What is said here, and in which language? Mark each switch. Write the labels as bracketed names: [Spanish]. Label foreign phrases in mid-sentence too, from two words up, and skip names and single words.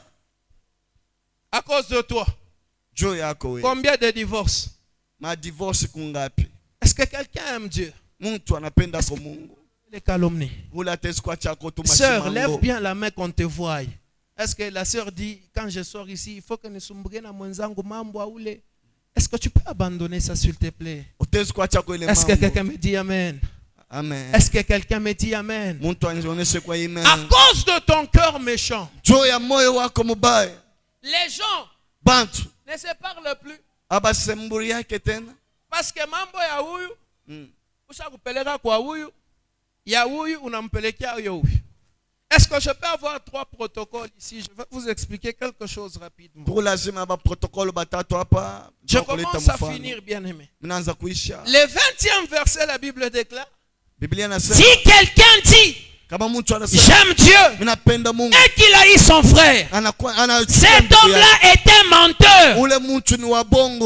[French] À cause de toi. Combien de divorces? Est-ce que quelqu'un aime Dieu? Les calomnies. Sœur, lève bien la main qu'on te voie. Est-ce que la sœur dit, quand je sors ici, il faut que nous sommes [Swahili] na mwenzangu mambo aule? [French] Est-ce que tu peux abandonner ça s'il te plaît? Est-ce que quelqu'un me dit amen? Amen. Est-ce que quelqu'un me dit amen? À cause de ton cœur méchant, les gens ne se parlent plus. [Swahili] Parce que mambo ya huyu ushakupeleka kwa huyu ya huyu unampelekea huyu. [French] Est-ce que je peux avoir 3 protocoles ici? Je vais vous expliquer quelque chose rapidement. Je commence à finir, bien aimé. Le 20e verset, la Bible déclare, si quelqu'un dit j'aime Dieu et qu'il haït son frère, cet homme-là est un menteur.